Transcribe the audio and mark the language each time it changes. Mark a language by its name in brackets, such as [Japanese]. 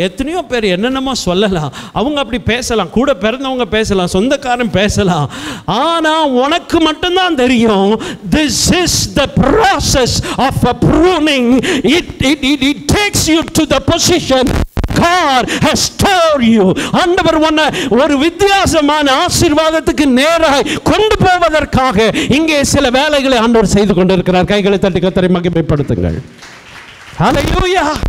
[Tamil] எத்தனையோ பேர் என்னென்னமோ சொல்லலாம். அவங்க அப்படி பேசலாம், கூட பிறந்தவங்க பேசலாம், சொந்தக்காரன் பேசலாம். ஆனால் உனக்கு மட்டும்தான் தெரியும், [English] this is the process of a pruning. It takes you to the position God has stored you. [Tamil] ஆண்டவர் உன்னை ஒரு வித்தியாசமான ஆசீர்வாதத்துக்கு நேராக கொண்டு போவதற்காக இங்கே சில வேலைகளை ஆண்டவர் செய்து கொண்டிருக்கிறார். கைகளை தட்டி கர்த்தரை மகிமைப்படுத்துங்கள். ஹல்லேலூயா.